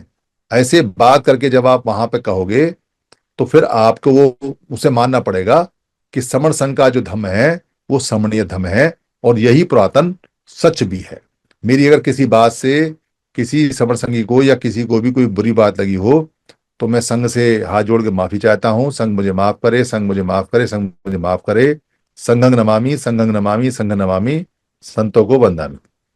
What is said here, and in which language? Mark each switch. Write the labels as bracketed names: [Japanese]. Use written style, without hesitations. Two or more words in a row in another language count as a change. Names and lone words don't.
[Hindi] ऐसे बात करके जब आप वहां पे कहोगे तो फिर आपको वो उसे मानना पड़ेगा कि समण संघ का जो धर्म है वो समणीय धर्म है, और यही पुरातन सच भी है। मेरी अगर किसी बात से किसी समण संघी को या किसी को भी कोई बुरी बात लगी हो, तो मैं संघ से हाथ जोड़ के माफी चाहता हूं। संघ मुझे माफ करे, संघ मुझे माफ करे, संघ मुझे माफ करे। [Pali] संघं नमामि, संघं नमामि, संघ नमामि। [Hindi] संतों को वंदन।